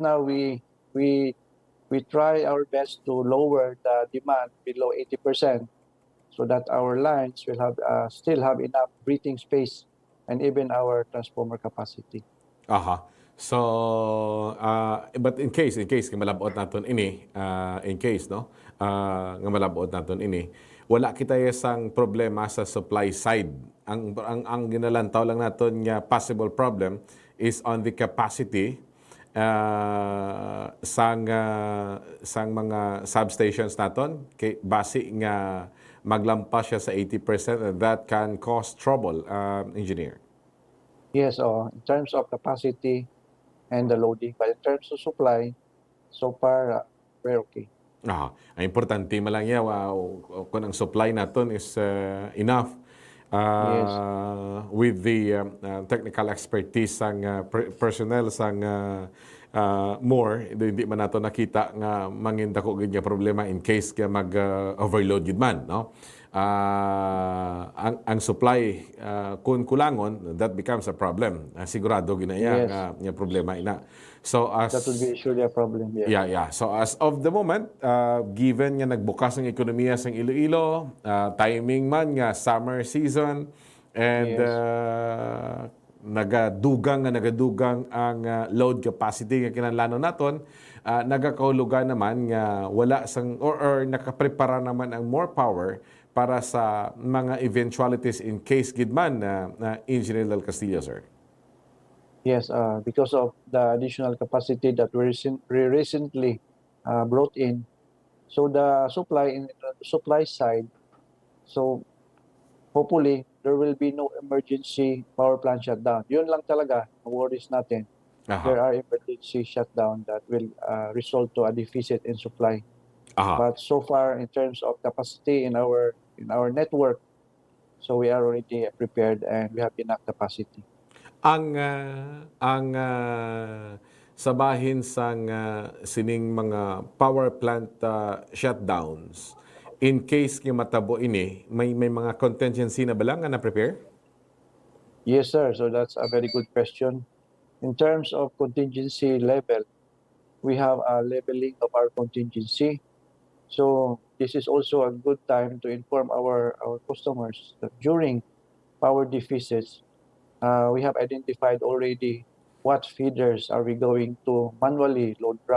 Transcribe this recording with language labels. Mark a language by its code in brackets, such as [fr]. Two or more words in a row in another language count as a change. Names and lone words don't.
[en] right now, we we try our best to lower the demand below 80% so that our lines will have still have enough breathing space and even our transformer capacity. Aha. [hil] So, but [en] in case [hil] nga malabot naton ini, [en] in case, [hil] no, nga malabot naton ini, wala kita sang problema sa supply side. Ang ginalantaw lang naton nga [en] possible problem is on the capacity [hil] sang mga substations naton kay base nga maglampas siya sa 80% [en] and that can cause trouble, engineer. Yes, in terms of capacity and the loading, but in terms of supply, so far we're okay. [hil] Ang importante man lang yan, kung ang supply naton [en] is enough Yes. with the technical expertise [hil] sang personnel sang more, hindi man nato nakita nga manginda ko gid nga problema [en] in case [hil] nga mag-overload gid man, no? Ang supply kung kulangon, [en] that becomes a problem. [hil] Sigurado ginaya [en] Yes. [hil] nga problema ina. [en] So as That would be surely a problem. Yeah. So as of the moment, given [hil] nga nagbukas ng ekonomiya sa Iloilo, timing man nga [en] summer season, and Yes. [hil] nagadugang ang load capacity nga kinahanglan naton, nagakahulugan naman nga wala sang or nakaprepara naman ang more power para sa mga eventualities [en] in case [hil] gid man na Engineer Del Castillo, sir. [en] Yes, because of the additional capacity that we recently brought in. So the supply side, so hopefully there will be no emergency power plant shutdown. [tl] Yun lang talaga ang worries natin. [en] There are emergency shutdown that will result to a deficit in supply. But so far in terms of capacity in our network, so we are already prepared and we have enough capacity. [hil] Sa bahin sang sining mga [en] power plant shutdowns, in case [hil] nga matabo ini, may mga contingency na ba lang nga na-prepare? [en] Yes, sir. So that's a very good question. In terms of contingency level, we have a leveling of our contingency. So this is also a good time to inform our customers that during power deficits, we have identified already what feeders are we going to manually load drop.